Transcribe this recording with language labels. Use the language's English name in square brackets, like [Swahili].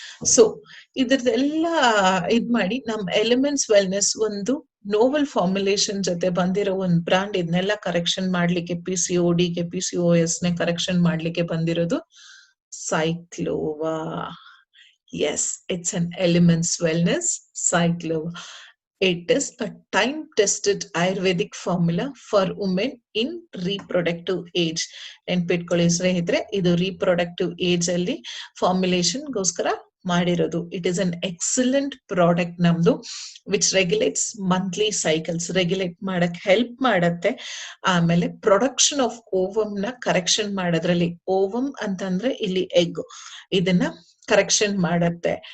[Kannada] So ಇದ್ರದೆಲ್ಲ ಇದ್ ಮಾಡಿ ನಮ್ ಎಲಿಮೆಂಟ್ಸ್ ವೆಲ್ನೆಸ್ ಒಂದು ನೋವೆಲ್ ಫಾರ್ಮುಲೇಷನ್ ಜೊತೆ ಬಂದಿರೋ ಒಂದ್ ಬ್ರಾಂಡ್ ಇದನ್ನೆಲ್ಲ ಕರೆಕ್ಷನ್ ಮಾಡ್ಲಿಕ್ಕೆ, PCODಗೆ PCOS ನ ಕರೆಕ್ಷನ್ ಮಾಡ್ಲಿಕ್ಕೆ ಬಂದಿರೋದು ಸೈಕ್ಲೋವಾ. [English] Yes, it's an Elements Wellness Cyclova. It is a time-tested Ayurvedic formula for women in reproductive age. [Kannada] ನೆನ್ಪಿಟ್ಕೊಳ್ಳಿ ಸ್ನೇಹಿತರೆ, ಇದು reproductive age ಅಲ್ಲಿ ಫಾರ್ಮುಲೇಷನ್ ಗೋಸ್ಕರ ಮಾಡಿರೋದು. [English] it is an excellent product ನಮ್ದು, which regulates monthly cycles, [Kannada] regulate ಮಾಡಕ್ ಹೆಲ್ಪ್ ಮಾಡತ್ತೆ. ಆಮೇಲೆ ಪ್ರೊಡಕ್ಷನ್ ಆಫ್ ಓವಮ್ ನ ಕರೆಕ್ಷನ್ ಮಾಡೋದ್ರಲ್ಲಿ, ಓವಮ್ ಅಂತಂದ್ರೆ ಇಲ್ಲಿ ಎಗ್, ಇದನ್ನ ಕರೆಕ್ಷನ್ ಮಾಡತ್ತೆ.